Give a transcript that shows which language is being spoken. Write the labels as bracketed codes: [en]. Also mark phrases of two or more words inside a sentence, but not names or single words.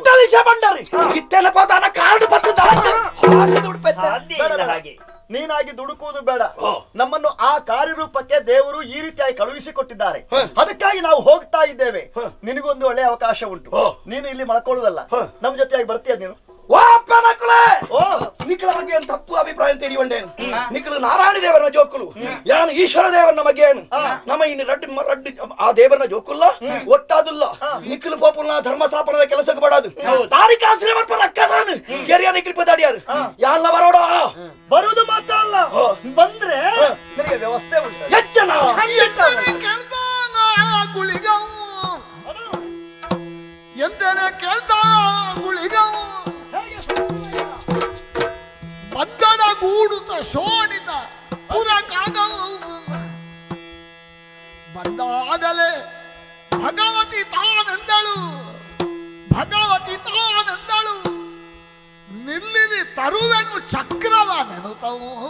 [kn] ನೀನಾಗಿ ದುಡುಕುವುದು ಬೇಡ. ನಮ್ಮನ್ನು ಆ ಕಾರ್ಯರೂಪಕ್ಕೆ ದೇವರು ಈ ರೀತಿಯಾಗಿ ಕಳುಹಿಸಿಕೊಟ್ಟಿದ್ದಾರೆ. ಅದಕ್ಕಾಗಿ ನಾವು ಹೋಗ್ತಾ ಇದ್ದೇವೆ. ನಿನಗೊಂದು ಒಳ್ಳೆಯ ಅವಕಾಶ ಉಂಟು. ನೀನು ಇಲ್ಲಿ ಮಲ್ಕೊಳ್ಳುವುದಲ್ಲ, ನಮ್ ಜೊತೆಯಾಗಿ ಬರ್ತೀಯ ನೀನು. [tcy] ನಿಖಿಲ ಬಗ್ಗೆ ತಪ್ಪು ಅಭಿಪ್ರಾಯ ತೆರೆಯುವಂಡೆ. ನಿಖಿಲ ನಾರಾಯಣ ದೇವರನ ಜೋಕುಲು, ಯಾನು ಈಶ್ವರ ದೇವರನ ಮಗೇನು. ನಮ್ಮ ಇನ್ನು ರಡ್ಡಿ ಆ ದೇವರನ ಜೋಕುಲ್ಲ ಒಟ್ಟಾದುಲ್ಲ. ನಿಖಿಲ ಪೋಪುಲ್ನ ಧರ್ಮ ಸ್ಥಾಪನದ ಕೆಲಸಕ್ಕೆ ಬಡಾದು ತಾರಿಕಾಶ್ರಮ ರಕ್ಕಸರನು ಕೆರಿಯ ನಿಖಿಲ್ ಪದಾಡಿಯಾರು ಯಾನ ಬರೋಡ. [kn] ಬರುವುದು ಮಾತ್ರ ಅಲ್ಲ, ಬಂದ್ರೆ ನಿನಗೆ ವ್ಯವಸ್ಥೆ ಉಂಟು. ಹೆಚ್ಚನ ಎಂದರೆ ಕೇಳ್ತಾ ಗುಳಿಗವು ಬದ್ದಡಗೂಡುತ್ತ ಶೋಣಿತ ಪುರಕಾಗವು ಬಂದಾಗಲೇ ಭಗವತಿ ತಾನೆಂದಳು ನಿಲ್ಲಿರಿ ತರುವೆನು ಚಕ್ರವ ನೆನುತವು.